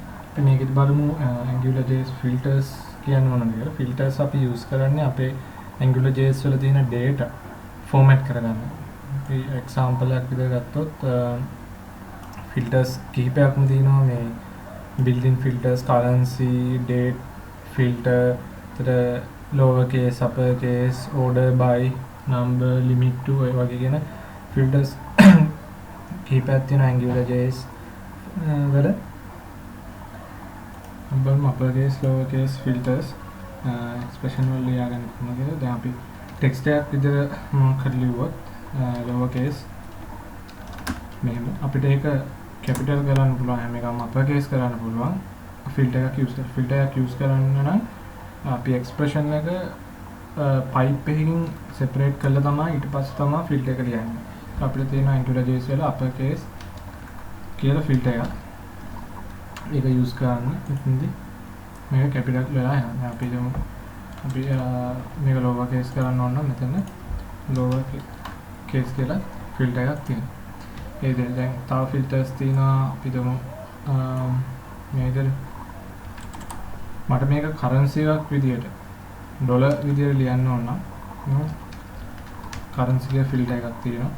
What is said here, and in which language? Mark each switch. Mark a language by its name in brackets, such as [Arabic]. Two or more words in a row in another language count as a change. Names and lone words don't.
[Sinhala] අපි මේකෙදි බලමු AngularJS filters කියන්නේ මොනවද කියලා. filters අපි use කරන්නේ අපේ AngularJS වල තියෙන [English] data format [Sinhala] කරගන්න. අපි example එකක් විදිහට ගත්තොත් filters කිහිපයක්ම තියෙනවා මේ [English] built-in filters, currency, date filter, lower case, upper case, order by, number, limit to [Sinhala] ඔය වගේ කියන filters කිහිපයක් තියෙනවා AngularJS වල. බලමු [English] upper case, lower case filters expression [Sinhala] වල ලියාගන්න කොහොමද කියලා. දැන් අපි text එකක් විදිහට මොකක් හරි ලියුවොත් [English] lower case [Sinhala] මෙහෙම අපිට ඒක capital කරන්න පුළුවන්, හැම එකම [English] upper case [Sinhala] කරන්න පුළුවන්. filter එකක් use කරන්න නම් අපි expression එක pipe එකකින් separate කරලා තමයි ඊට පස්සේ තමයි filter එක ලියන්නේ. අපිට තියෙනවා AngularJS වල [English] upper case [Sinhala] කියලා filter එකක්. ඒක use කරන්න ඉතින්දි මේක capital වෙලා යනවා. අපි මේක [English] lower case [Sinhala] කරන්න ඕන නම් මෙතන [English] lower case [Sinhala] කියලා filter එකක් තියෙනවා. ඒ දැන් තව filters තියෙනවා. අපි දමු මේ විදිහට මට මේක currency එකක් විදියට ඩොලර් විදියට ලියන්න ඕන නම් currency එක filter එකක් තියෙනවා.